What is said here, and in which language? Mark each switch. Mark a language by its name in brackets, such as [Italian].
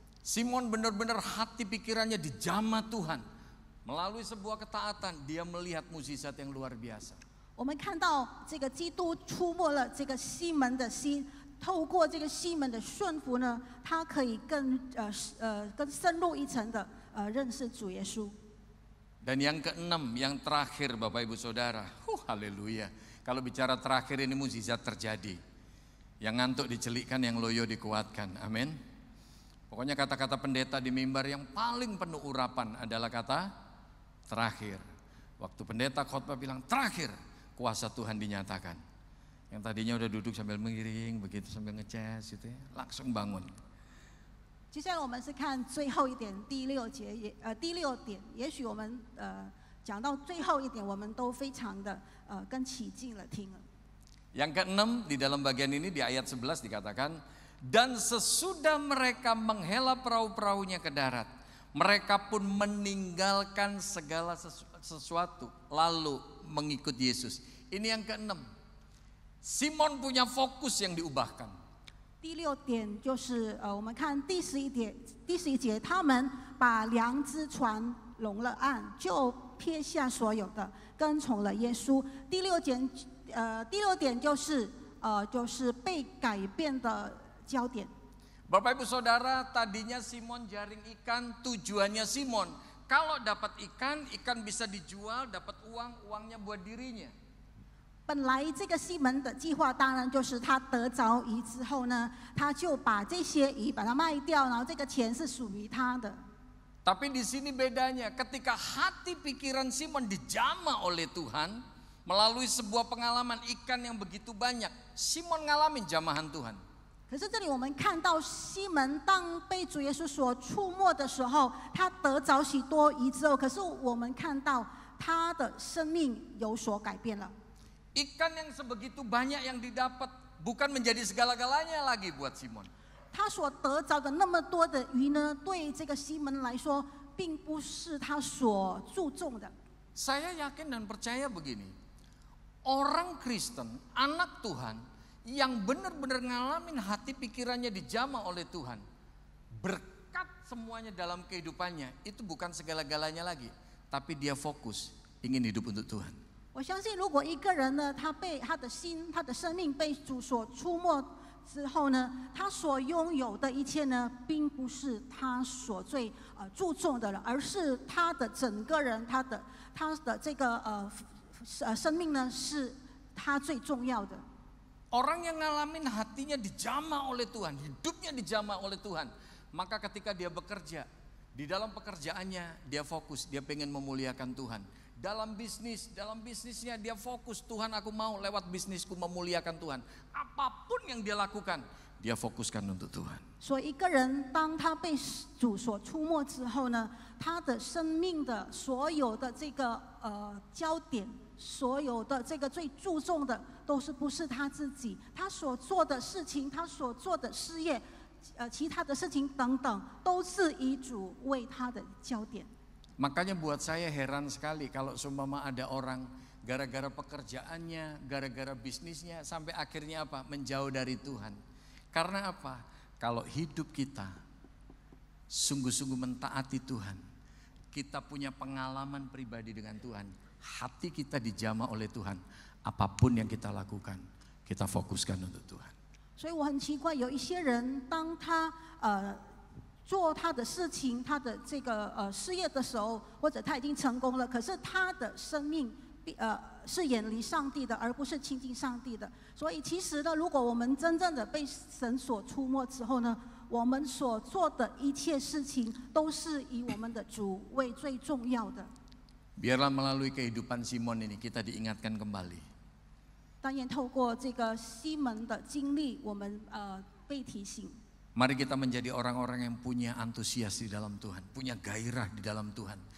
[Indonesian] Simon benar-benar hati pikirannya dijamah Tuhan. Melalui sebuah ketaatan, dia melihat mukjizat yang luar biasa. [Chinese] 我们看到这个基督触摸了这个西门的心，透过这个西门的顺服呢，他可以更深入一层的认识主耶稣。 [Indonesian] Dan yang keenam, yang terakhir Bapak Ibu Saudara, haleluya. Kalau bicara terakhir ini mukjizat terjadi. Yang ngantuk dicelikkan, yang loyo dikuatkan, amin. Pokoknya kata-kata pendeta di mimbar yang paling penuh urapan adalah kata terakhir. Waktu pendeta khotbah bilang terakhir, kuasa Tuhan dinyatakan. Yang tadinya udah duduk sambil mengiring, begitu sambil ngeces gitu ya, langsung bangun. [Chinese] 接下来我们是看最后一点，第6节第6点，也许我们讲到最后一点，我们都非常的更起劲了听了。 [Indonesian] Yang keenam di dalam bagian ini di ayat 11 dikatakan, dan sesudah mereka menghela perahu-perahunya ke darat, mereka pun meninggalkan segala sesuatu lalu mengikut Yesus. Ini yang keenam. Simon punya fokus yang diubahkan. [Chinese] 第6点就是我们看第11节，他们把2只船拢了岸，就撇下所有的，跟从了耶稣。第6点就是被改变的焦点。 [Indonesian] Bapak Ibu Saudara, tadinya Simon jaring ikan, tujuannya Simon kalau dapat ikan, ikan bisa dijual, dapat uang, uangnya buat dirinya. [Chinese] 本来这个西门的计划当然就是他得着鱼之后呢，他就把这些鱼把它卖掉，然后这个钱是属于他的。 [Indonesian] Tapi di sini bedanya, ketika hati pikiran Simon dijamah oleh Tuhan melalui sebuah pengalaman ikan yang begitu banyak, Simon ngalamin jamahan Tuhan. [Chinese] 可是这里我们看到西门当被主耶稣所触摸的时候，他得着许多鱼之后，可是我们看到他的生命有所改变了。 [Indonesian] Ikan yang sebegitu banyak yang didapat bukan menjadi segala-galanya lagi buat Simon. [Chinese] 他所得着的那么多的鱼呢，对这个西门来说，并不是他所注重的。 [Indonesian] Saya yakin dan percaya begini, orang Kristen, anak Tuhan yang benar-benar ngalamin hati pikirannya dijamah oleh Tuhan, berkat semuanya dalam kehidupannya, itu bukan segala-galanya lagi, tapi dia fokus ingin hidup untuk Tuhan. [Chinese] 我相信，如果一个人呢，他被他的心、他的生命被主所触摸之后呢，他所拥有的一切呢，并不是他所最注重的了，而是他的整个人，他的这个生命呢，是他最重要的。 [Indonesian] Orang yang ngalamin hatinya dijamah oleh Tuhan, hidupnya dijamah oleh Tuhan, maka ketika dia bekerja, di dalam pekerjaannya dia fokus, dia pengen memuliakan Tuhan. Dalam bisnisnya dia fokus, Tuhan aku mau lewat bisnisku memuliakan Tuhan. Apapun yang dia lakukan, dia fokuskan untuk Tuhan. [Chinese] 所以一个人当他被主所触摸之后呢，他的生命的所有的这个焦点，所有的这个最注重的，都是不是他自己，他所做的事情，他所做的事业，其他的事情等等，都是以主为他的焦点。 [Indonesian] Makanya buat saya heran sekali kalau seumpama ada orang gara-gara pekerjaannya, gara-gara bisnisnya sampai akhirnya apa? Menjauh dari Tuhan. Karena apa? Kalau hidup kita sungguh-sungguh mentaati Tuhan, kita punya pengalaman pribadi dengan Tuhan, hati kita dijamah oleh Tuhan, apapun yang kita lakukan, kita fokuskan untuk Tuhan. [Chinese] 所以我很奇怪，有一些人当他做他的事情，他的这个事业的时候，或者他已经成功了，可是他的生命是远离上帝的，而不是亲近上帝的。所以其实呢，如果我们真正的被神所触摸之后呢，我们所做的一切事情都是以我们的主为最重要的。 [Indonesian] Biarlah melalui kehidupan Simon ini kita diingatkan kembali. [Chinese] 但愿透过这个西门的经历，我们被提醒。 [Indonesian] Mari kita menjadi orang-orang yang punya antusias di dalam Tuhan, punya gairah di dalam Tuhan.